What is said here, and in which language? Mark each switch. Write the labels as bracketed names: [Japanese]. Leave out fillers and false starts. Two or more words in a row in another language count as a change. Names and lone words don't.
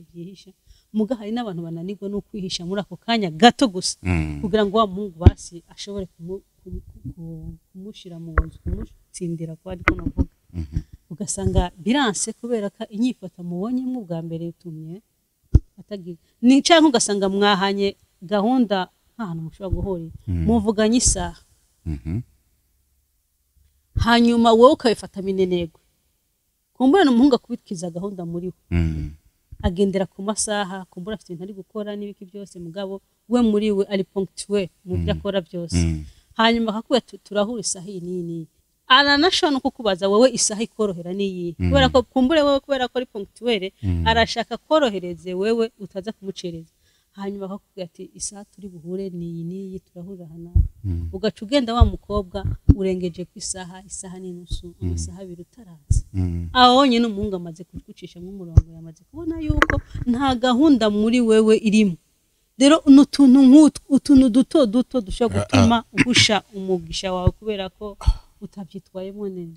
[Rundi] byihisha muga hari n'abantu bananirwa no kwihisha muri ako kanya gato gusa kugira ngo wa muhungu basi ashobore kumushira mu nzu kumutsindira kwa ariko navuga ugasanga biranse kubera ka inyifata mubonye mu bwa mbere utumye atagira ni canke ugasanga mwahanye gahunda nk'ahantu mushobora guhurira muvuganye isaha hanyuma wowe ukabifata minenegwe kumbura n'umuhungu akubitwiza gahunda muri we agendera ku masaha kumbura afite ibintu ari gukora n'ibiki byose mugabo we muri we ari ponctuel mu byo akora byose hanyuma akakubwira turahura isaha iyi n'iyi aranashobora no kukubaza wowe isaha ikorohera n'iyi kubera ko kumbure wowe kubera ko ari ponctuel arashaka korohereze wewe utaza kumucereza hanyuma akakubwira ati isaha turi buhure n'iyi turahurira hano ugaca ugenda wa mukobwa urengeje ku isaha n'inusu amasaha abiri utaranze aho nyine umuhungu amaze kugucisha nk'umurongo yamaze kubona yuko nta gahunda muri wewe irimo rero utuntu duto dushobora gutuma ugusha umugisha wawe kubera ko utabyitwayemo neza